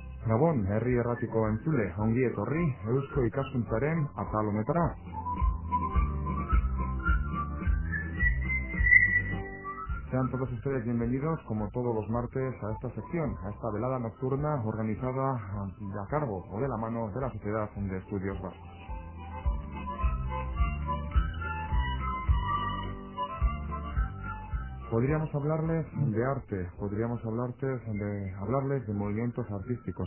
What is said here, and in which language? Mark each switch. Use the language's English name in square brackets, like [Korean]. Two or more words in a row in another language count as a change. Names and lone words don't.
[Basque] Gabon, herri erratiko entzule, ongi etorri, Eusko Ikaskuntzaren atalometara. [Spanish] Sean todos ustedes bienvenidos, como todos los martes, a esta sección, a esta velada nocturna organizada a cargo o de la mano de la Sociedad de Estudios Vascos. Podríamos hablarles de arte, podríamos hablarles de movimientos artísticos.